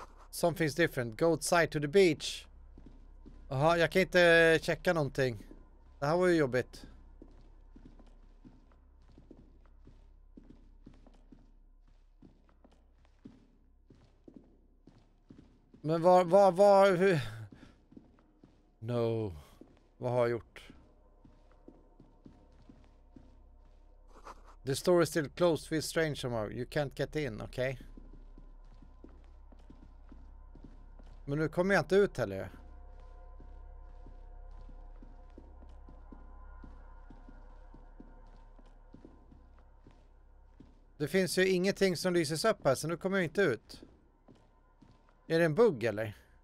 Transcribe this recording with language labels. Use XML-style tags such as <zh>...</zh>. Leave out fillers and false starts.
<en>Something's different. Go outside to the beach.</en> <sv>Jaha, jag kan inte checka någonting. Det här var ju jobbigt. Men hur? No. Vad har jag gjort?</sv> <en>The store is still closed with strange tomorrow. You can't get in, okay?</en> <sv>Men nu kommer jag inte ut heller. Det finns ju ingenting som lyses upp här, så nu kommer jag inte ut. Är det en bugg eller?</sv>